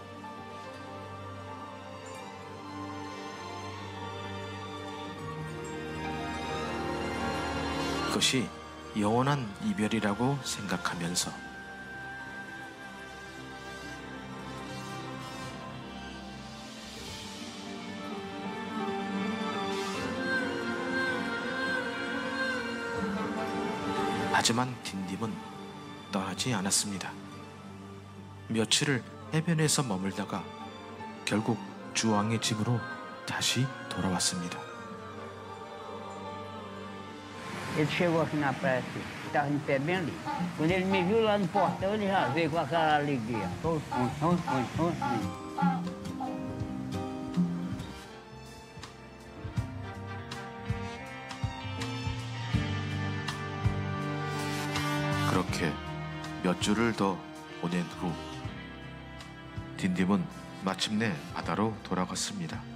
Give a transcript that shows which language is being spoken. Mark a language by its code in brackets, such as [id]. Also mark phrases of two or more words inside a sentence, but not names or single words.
[ko] 이것이 영원한 이별이라고 생각하면서 하지만 딘딤은 떠나지 않았습니다. 며칠을 해변에서 머물다가 결국 주왕의 집으로 daí 돌아왔습니다. [pt] Ele chegou aqui na praia, assim, estava em pé bem ali. Quando ele me viu lá no portão, ele já veio com aquela alegria. [ko] 그렇게 몇 주를 더 보낸 후 딘딤은 마침내 바다로 돌아갔습니다.